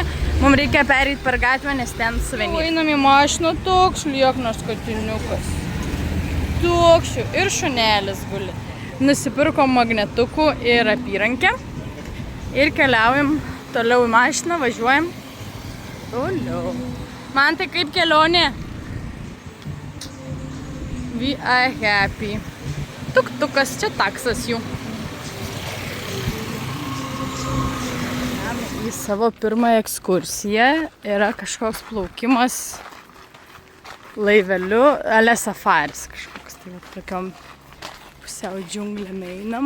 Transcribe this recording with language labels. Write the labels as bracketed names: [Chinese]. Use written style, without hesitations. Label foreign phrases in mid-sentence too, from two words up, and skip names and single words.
[Lithuanian] Mums reikia pereiti per gatvę, nes ten suvenyrai. Einam į mašiną, toks lieknas katiniukas. Toks ir šunelis guli. Nusipirkom magnetukų ir apyrankę. Ir keliaujam toliau į mašiną, važiuojam toliau. Man tai kaip kelionė? [English] We are happy. [Lithuanian] Tuk-tukas, čia taksas jų. Į savo pirmąją ekskursiją yra kažkoks plaukimas laiveliu, ale safaris kažkoks. Tai tokiom pusiau džiunglėm einam.